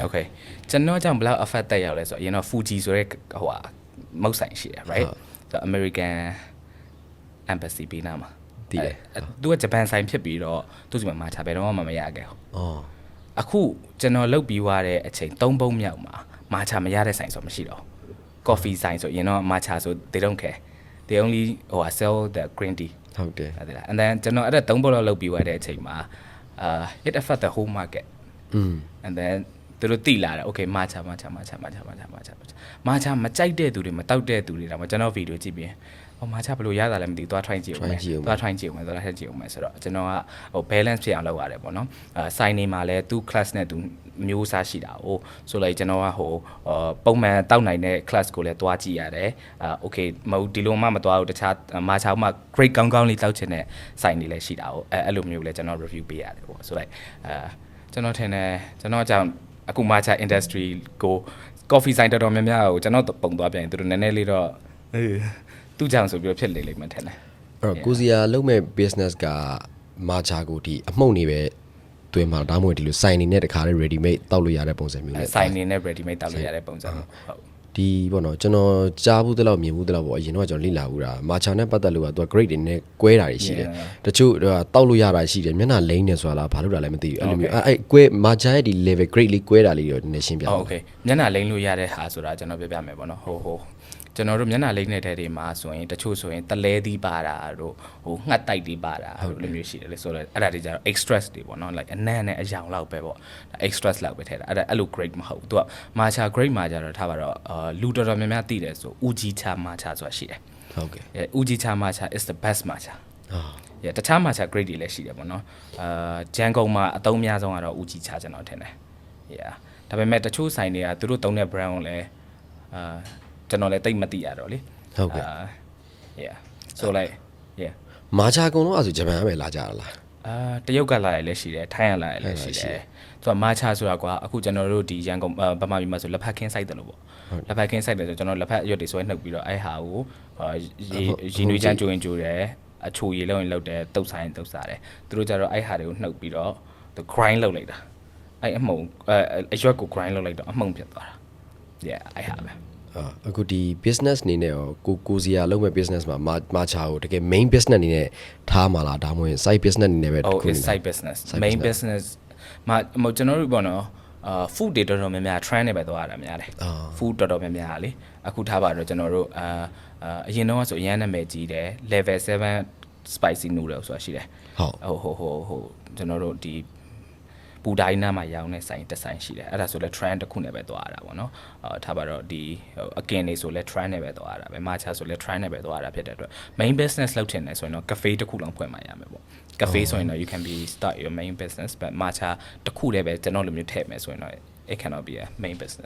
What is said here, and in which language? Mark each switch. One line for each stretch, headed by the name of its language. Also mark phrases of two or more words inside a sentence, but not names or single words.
Burmese: Okay ကျွန်တော်ကြောင့်ဘယ်လောက် effect တက်ရောက်လဲဆိုတော့အရင်တော့ Fuji ဆိုတဲ့ဟိုဟာမုတ်ဆိုင်ရှိတယ် right ဆို American Embassy ပေးနာမှာ တည်တယ် သူကဂျပန်ဆိုင်ဖြစ်ပြီးတော့သူ့စီမှာ matcha ဘယ်တော့မှမရခဲ့ဘူး အော် အခုကျွန်တော်လုတ်ပြီးွားတဲ့အချိန်3ပုံမြောက်မှာ matcha မရတဲ့ဆိုင်ဆိုမရှိတော့ coffee ဆိုင်ဆိုရင်တော့ matcha ဆို
English: they don't care they only sell the green tea
Burmese: ဟုတ်တယ် ဟုတ်တယ်
English: and then
Burmese: ကျွန်တော်အဲ့ဒါ3ပုံလောက်လုတ်ပြီးွားတဲ့အချိန်မှာ
English: it affect the whole market and then
Burmese: သူတို့တိလာတယ် okay matcha မကြိုက်တဲ့သူတွေမတောက်တဲ့သူတွေတော့ကျွန်တော်ဗီဒီယိုကြည့်ပြီးmatcha ဘယ်လိုရတာလဲမသိဘူးသွား try ကြည့်အောင်မယ်သွား try ကြည့်အောင်မယ်သွား try ကြည့်အောင်မယ်ဆိုတော့ကျွန်တော်ကbalance ဖြစ်အောင်လုပ်ရတယ်ပေါ့နော်စိုင်းနေ မှာလဲသူ class နဲ့သူမျိုးစားရှိတာ哦ဆိုလိုက်ကျွန်တော်ကပုံမှန်တောက်နိုင်တဲ့ class ကိုလည်းသွားကြည့်ရတယ်okay မဟုတ်ဒီလိုမှမသွားဘူးတခြား matcha မှာ grade ကောင်းလေးတောက်ချင်တဲ့စိုင်းနေလည်းရှိတာ哦အဲ့လိုမျိုးလည်းကျွန်တော် review ပေးရတယ်ပေါ့ဆိုလိုက်ကျွန်တော်ထင်တယ်ကျွန်တော်ကြောင့်အခု
English: matcha industry
Burmese: ကို coffee ဆိုင်တော်များများကိုကျွန်တော်ပုံသွားပြန်သူတို့နည်းနည်းလေးတော့သူ့ကြောင့်ဆိုပြီးဖြစ်လေလိမ့်မယ်ထင်တယ် အဲ့တော့ကိုစီယာလုပ်မဲ့ business က matcha ကိုဒီအမှုန့်နေပဲတွင်းမှာဒါမှမဟုတ်ဒီလိုစိုင်နေနဲ့တခါလေး
English: ready made
Burmese: တောက်လို့ရတဲ့ပုံစံမျိုးနဲ့ စိုင်နေနဲ့
English: ready made
Burmese: တောက်လို့ရတဲ့ပုံစံဟုတ် ဒီပေါ့နော်ကျွန်တော်ကြားဘူးတလောက်မြင်ဘူးတလောက်ပေါ့အရင်တော့ကျွန်တော်လေ့လာဘူးတာ matcha နဲ့ပတ်သက်လို့ကသူက grade တွေနဲ့ကွဲတာတွေရှိတယ်တချို့တောက်လို့ရတာရှိတယ်မျက်နှာလိမ့်နေဆိုတာလားဘာလို့တာလဲမသိဘူးအဲ့လိုမျိုးအဲ့ကွဲ matcha ရဲ့ဒီ
English: level grade
Burmese: လေးကွဲတာလေးတော့နည်းနည်းရှင်းပြပါဦး Okay မျက်နှာလိမ့်လို့ရတဲ့ဟာဆိုတာကျွန်တော်ပြပြမယ်ပေါ့နော်ဟုတ်ကျွန်တော်တို့မျက်နှာလိမ့်နေတဲ့တွေမှာဆိုရင်တချို့ဆိုရင်တလဲသီးပါတာတို့ငှက်တိုက်တွေပါတာတို့လိုမျိုးရှိတယ်လေဆိုတော့အဲ့ဒါတွေကြတော့ extras တွေပေါ့နော် like အနံ့နဲ့အယောင်လောက်ပဲပေါ့ extras လောက်ပဲထည့်တာအဲ့လို grade မဟုတ်ဘူးသူက
English: matcha grade
Burmese: မှာကြတော့ထားပါတော့လူတော်တော်များများသိတယ်ဆို
English: ujicha matcha
Burmese: ဆိုတာရှိတယ် ဟုတ်ကဲ့
English: ujicha matcha is the best matcha
Burmese: တခြား
English: matcha grade
Burmese: တွေလည်းရှိတယ်ပေါ့နော်ဂျန်ကုန်မှာအသုံးများဆုံးကတော့ ujicha ကျွန်တော်ထင်တယ်ဒါပေမဲ့တချို့ဆိုင်တွေကသူတို့သုံးတဲ့ brand ကိုလည်းကျွန်တော်လည်းတိတ်မသိရတော့လေ ဟုတ်ကဲ့
English: so like
Burmese: မာချာကုံတော့အဲ့ဆိုဂျပန်ကပဲလာကြတာလား တရုတ်ကလာရလည်းရှိတယ်ထိုင်းကလာရလည်းရှိတယ်သူကမာချာဆိုတာကွာအခုကျွန်တော်တို့ဒီရန်ကုန်ဗမာပြည်မှာဆိုလက်ဖက်ခင်းစိုက်တယ်လို့ပေါ့လက်ဖက်ခင်းစိုက်တယ်ဆိုကျွန်တော်လက်ဖက်ရွက်တွေဆွဲနှုတ်ပြီးတော့အဲ့ဟာကိုရေနွေးချမ်းကျိုးရင်ကျိုးတယ်အချိုရည်လုံးရင်လောက်တယ်တုပ်ဆိုင်တုပ်စားတယ်သူတို့ကြတော့အဲ့ဟာတွေကိုနှုတ်ပြီးတော့ grind လုပ်လိုက်တာအဲ့အမှုံအရွက်ကို grind လုပ်လိုက်တော့အမှုံဖြစ်သွားတာအဲ့ဟာပဲ အခုဒီ business အနေနဲ့ရောကိုစီယာလုပ်မဲ့ business မှာမာချာကိုတကယ်
English: main business
Burmese: အနေနဲ့ထားမှာလားဒါမှမဟုတ်
English: side business
Burmese: အနေနဲ့ပဲ တခုနေ
English: side business main business
Burmese: မှာကျွန်တော်တို့ပေါ့နော်food တွေတော်တော်များများ trend နဲ့ပဲသွားရတာများတယ် food တော်တော်များများလေအခုထားပါတော့ကျွန်တော်တို့အ ရင်တော့ဆိုအရန်နာမည်ကြီးတယ်
English: level 7 spicy noodle
Burmese: ဆိုတာရှိတယ်ဟုတ်ကျွန်တော်တို့ဒီပူတိုင်းနားမှာရောင်းတဲ့ဆိုင်တစ်ဆိုင်ရှိတယ်အဲ့ဒါဆိုလဲ trend တစ်ခုနဲ့ပဲသွားရတာပေါ့နော်ထားပါတော့ဒီအကင်တွေဆိုလဲ trend နဲ့ပဲသွားရတာပဲ matcha ဆိုလဲ trend နဲ့ပဲသွားရတာဖြစ်တဲ့အတွက်
English: main business
Burmese: လုပ်ချင်တယ်ဆိုရင်တော့ cafe တစ်ခုလုံးဖွင့်မှရမယ်ပေါ့ cafe ဆိုရင်တော့
English: you can be start your main business but matcha
Burmese: တစ်ခုတည်းပဲကျွန်တော်လိုမျိုးထည့်မယ်ဆိုရင်တော့
English: it cannot be a main business